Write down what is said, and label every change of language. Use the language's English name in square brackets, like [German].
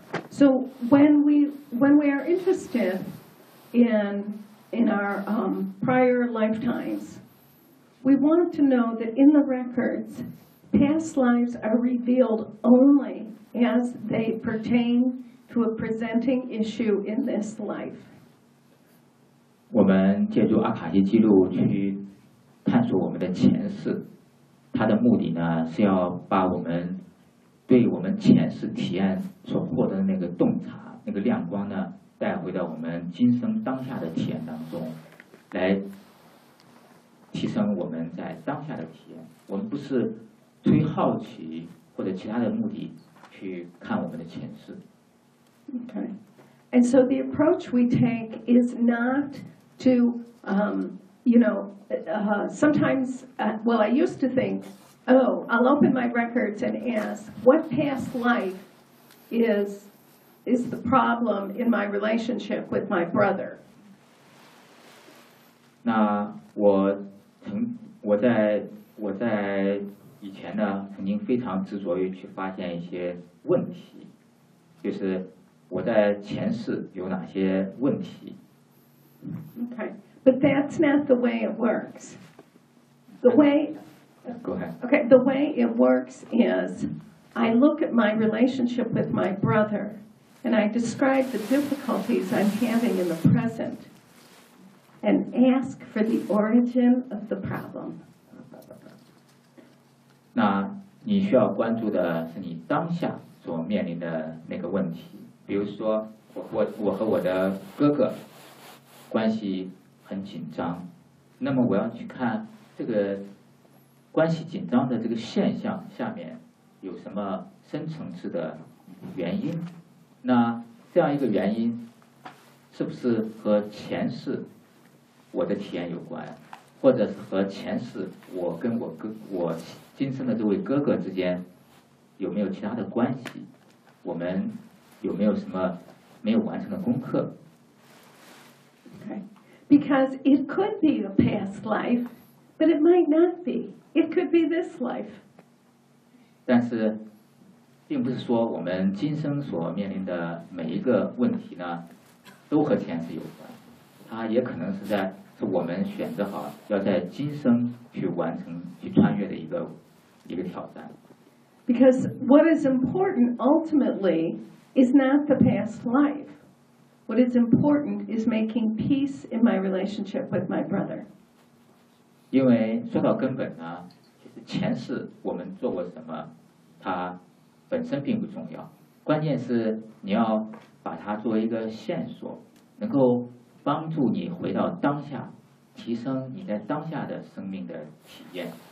[English] So when we are interested in our prior lifetimes, we want to know that in the records, past lives are revealed only as they pertain to a presenting issue in this life. [Chinese] 我们借助阿卡西记录去探索我们的前世，它的目的呢是要把我们对我们前世体验所获得的那个洞察那个亮光呢带回到我们今生当下的体验当中，来提升我们在当下的体验。我们不是出于好奇或者其他的目的去看我们的前世。 [English] Okay. And so the approach we take is not to I used to thinkOh, I'll open my records and ask, what past life is the problem in my relationship with my brother? [Chinese] 那我在以前呢，曾经非常执着于去发现一些问题，就是我在前世有哪些问题。 [English] Okay, but that's not the way it works. The way it works is I look at my relationship with my brother and I describe the difficulties I'm having in the present and ask for the origin of the problem. [Chinese] 那你需要关注的是你当下所面临的那个问题。比如说 我和我的哥哥关系很紧张，那么我要去看这个关系紧张的这个现象下面有什么深层次的原因，那这样一个原因是不是和前世我的体验有关，或者是和前世我跟我哥我今生的这位哥哥之间有没有其他的关系，我们有没有什么没有完成的功课。 [English] Because it could be a past life, but it might not be. It could be this life. [Chinese] 但是，并不是说我们今生所面临的每一个问题呢，都和前世有关。它也可能是我们选择好要在今生去完成、去穿越的一个挑战。 [English] Because what is important ultimately is not the past life. What is important is making peace in my relationship with my brother. [Chinese] 因为说到根本呢，前世我们做过什么，它本身并不重要。关键是你要把它作为一个线索，能够帮助你回到当下，提升你在当下的生命的体验。